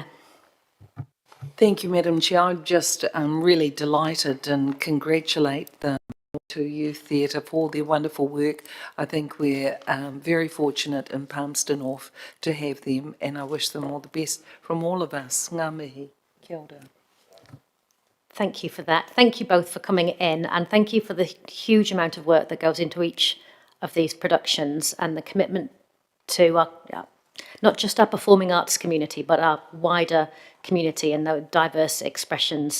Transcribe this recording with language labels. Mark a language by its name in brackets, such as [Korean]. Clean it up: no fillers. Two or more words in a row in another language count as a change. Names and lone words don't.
[English] Thank you, Madam Chair. I'm just really delighted and congratulate the to Youth Theatre for all their wonderful work. I think we're very fortunate in Palmerston North to have them, and I wish them all the best from all of us. [Māori] Ngā mihi. Kia ora. [English] Thank you for that. Thank you both for coming in, and thank you for the huge amount of work that goes into each of these productions and the commitment to our, not just our performing arts community, but our wider community and the diverse expressions.